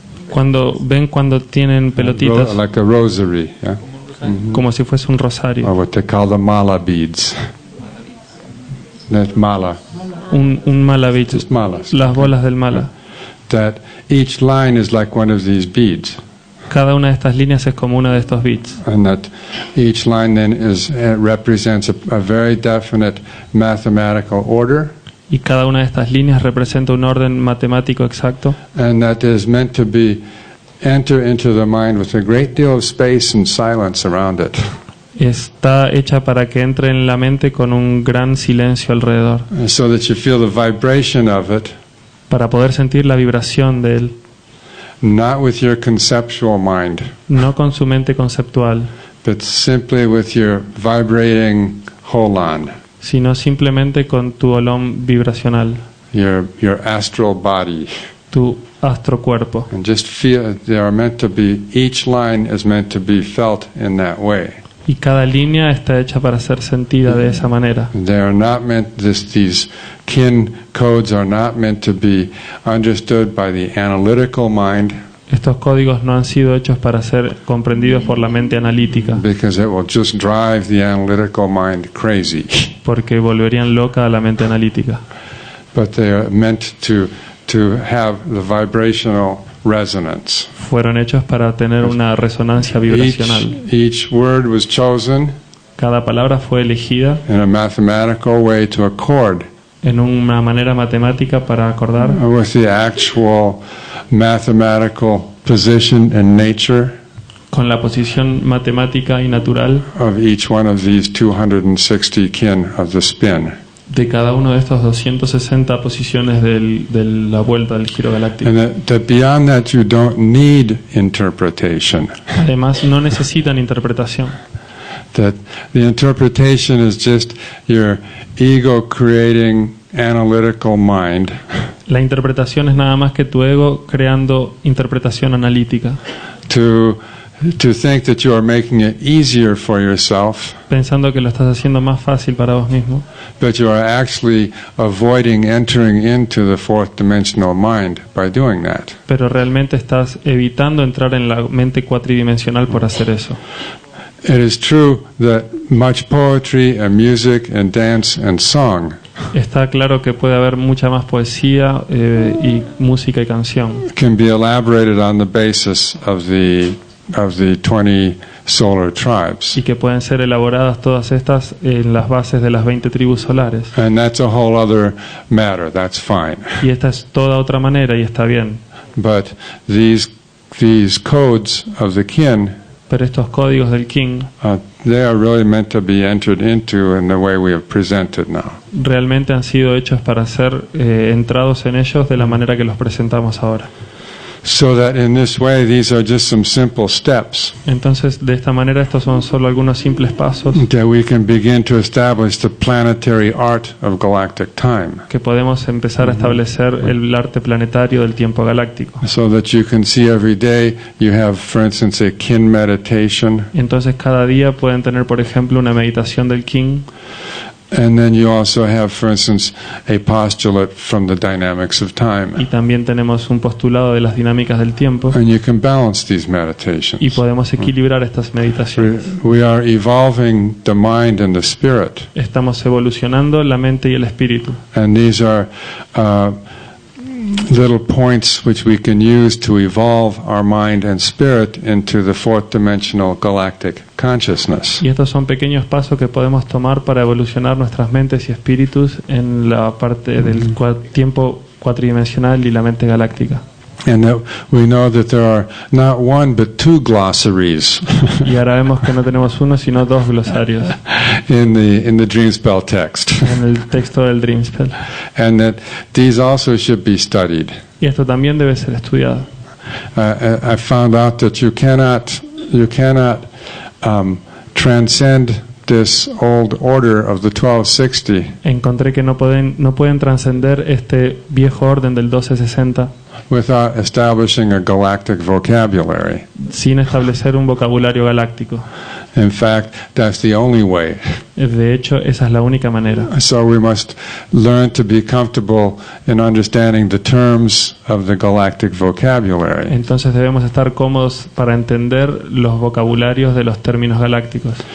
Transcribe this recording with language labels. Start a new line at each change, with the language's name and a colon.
Spanish: Cuando tienen pelotitas,
English: Like a rosary, yeah?
Spanish: como si fuese un rosario,
English: Or what they call the mala beads. That mala, un mala bead, just malas.
Spanish: las bolas del mala.
English: That each line is like one of these beads.
Spanish: Cada una de estas líneas es como una de estos beats.
English: And that each line then represents a very definite mathematical order.
Spanish: Y cada una de estas líneas representa un orden matemático exacto.
English: And that is meant to enter into the mind with a great deal of space and silence around it.
Spanish: Está hecha para que entre en la mente con un gran silencio alrededor,
English: So that you feel the vibration of it,
Spanish: para poder sentir la vibración de él,
English: not with your conceptual mind,
Spanish: no con su mente conceptual,
English: but simply with your vibrating holon,
Spanish: sino simplemente con tu olón vibracional,
English: your astral body.
Spanish: tu astrocuerpo.
English: And just feel, each line is meant to be felt in that way.
Spanish: Y cada línea está hecha para ser sentida de esa manera.
English: They are not meant, these kin codes are not meant to be understood by the analytical mind,
Spanish: Estos códigos no han sido hechos para ser comprendidos por la mente analítica,
English: because it will just drive the analytical mind crazy.
Spanish: porque volverían loca a la mente analítica.
English: But they are meant to have the vibrational resonance.
Spanish: Fueron hechos para tener una resonancia vibracional.
English: Each word was chosen
Spanish: Cada palabra fue elegida
English: in a mathematical way to accord
Spanish: en una manera matemática para acordar
English: with the actual mathematical position and nature
Spanish: con la posición matemática y natural
English: of each one of these 260 kin of the spin.
Spanish: de cada uno de estos 260 posiciones de la vuelta del giro galáctico.
English: And that beyond that you don't need interpretation.
Spanish: Además, no necesitan interpretación.
English: That the interpretation is just your ego creating analytical mind
Spanish: La interpretación es nada más que tu ego creando interpretación analítica,
English: to think that you are making it easier for yourself,
Spanish: pensando que lo estás haciendo más fácil para vos mismo,
English: but you are actually avoiding entering into the fourth dimensional mind by doing that.
Spanish: pero realmente estás evitando entrar en la mente cuatridimensional por hacer eso.
English: It is true that much poetry and music and dance and song
Spanish: Está claro que puede haber mucha más poesía y música y canción,
English: can be elaborated on the basis of the 20 solar tribes.
Spanish: y que pueden ser elaboradas todas estas en las bases de las 20 tribus solares.
English: And that's a whole other matter. That's fine.
Spanish: Y esta es toda otra manera y está bien.
English: But these codes of the kin,
Spanish: Pero estos códigos del King
English: they are really meant to be entered into in the way we have presented now.
Spanish: realmente han sido hechos para ser entrados en ellos de la manera que los presentamos ahora.
English: So that in this way, these are just some simple steps
Spanish: Entonces, de esta manera, estos son solo algunos simples pasos
English: that we can begin to establish the planetary art of galactic time.
Spanish: que podemos empezar a establecer el arte planetario del tiempo galáctico.
English: So that you can see every day you have, for instance, a kin meditation,
Spanish: Entonces, cada día pueden tener, por ejemplo, una meditación del King,
English: and then you also have, for instance, a postulate from the dynamics of
Spanish: y
English: time.
Spanish: también tenemos un postulado de las dinámicas del tiempo,
English: And you can balance these
Spanish: y
English: meditations.
Spanish: podemos equilibrar estas meditaciones.
English: We are evolving the mind and the spirit,
Spanish: Estamos evolucionando la mente y el espíritu.
English: and these are little points which we can use to evolve our mind and spirit into the fourth dimensional galactic consciousness.
Spanish: Y estos son pequeños pasos que podemos tomar para evolucionar nuestras mentes y espíritus en la parte del tiempo cuatridimensional y la mente galáctica.
English: And that we know that there are not one but two glossaries
Spanish: Y ahora vemos que no tenemos uno, sino dos glosarios
English: in the dream spell text,
Spanish: en el texto del Dream Spell.
English: and that these also should be studied.
Spanish: Y esto también debe ser estudiado.
English: I found out that you cannot transcend this old order of the 1260
Spanish: Encontré que no pueden trascender este viejo orden del 1260
English: without establishing a galactic vocabulary.
Spanish: sin establecer un vocabulario galáctico.
English: In fact, that's the only way.
Spanish: De hecho, esa es la única manera.
English: So we must learn to be comfortable in understanding the terms of the galactic vocabulary,
Spanish: Entonces debemos estar cómodos para entender los vocabularios de los términos galácticos.